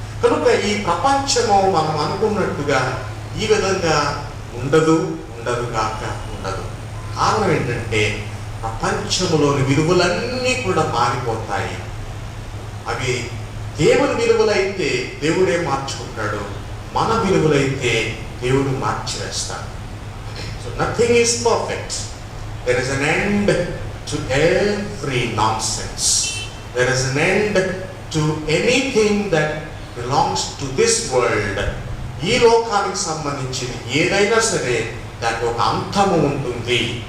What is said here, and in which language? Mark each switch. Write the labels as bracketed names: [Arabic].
[Telugu] కనుక ఈ ప్రపంచము మనం అనుకున్నట్టుగా ఈ విధంగా ఉండదు కాక ఉండదు. కారణం ఏంటంటే ప్రపంచంలోని విలువలన్నీ కూడా మారిపోతాయి. అవి దేవుని విలువలైతే దేవుడే మార్చుకుంటాడు, మన విలువలైతే దేవుడు మార్చివేస్తాడు. [English] So nothing is perfect. There is an end to every nonsense. There is an end to anything that belongs to this world. [Telugu] ఈ లోకానికి సంబంధించిన ఏదైనా సరే దానికి ఒక అంతము ఉంటుంది.